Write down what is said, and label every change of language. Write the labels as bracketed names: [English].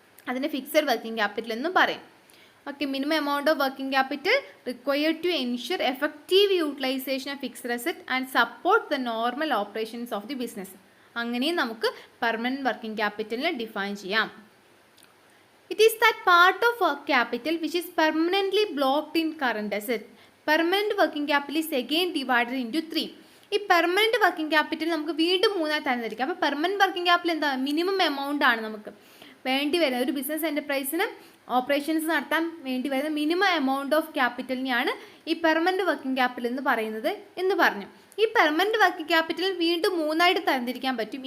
[Malayalam] അതിന് fixed working capital എന്നും പറയും. [English] Okay, minimum amount of working capital required to ensure effective utilisation of fixed asset and support the normal operations of the business. [Malayalam] അങ്ങനെയും നമുക്ക് permanent working ക്യാപിറ്റലിനെ define ചെയ്യാം. [English] It is that part of work capital which is permanently blocked in current asset. Permanent working capital is again divided into 3. [Malayalam] ഈ permanent working capital നമുക്ക് വീണ്ടും 3 തരംതിരിക്കാം. അപ്പോൾ permanent working capital എന്താ? Minimum amount ആണ് നമുക്ക് വേണ്ടി വരുന്നത്. ഒരു ബിസിനസ് എൻ്റർപ്രൈസിന് ഓപ്പറേഷൻസ് നടത്താൻ വേണ്ടി വരുന്ന മിനിമം എമൗണ്ട് ഓഫ് ക്യാപിറ്റലിനെയാണ് ഈ പെർമനൻറ്റ് വർക്കിംഗ് ക്യാപിറ്റൽ എന്ന് പറയുന്നത് എന്ന് പറഞ്ഞു. ഈ പെർമനൻറ്റ് വർക്കിംഗ് ക്യാപിറ്റൽ വീണ്ടും 3 തരംതിരിക്കാൻ പറ്റും.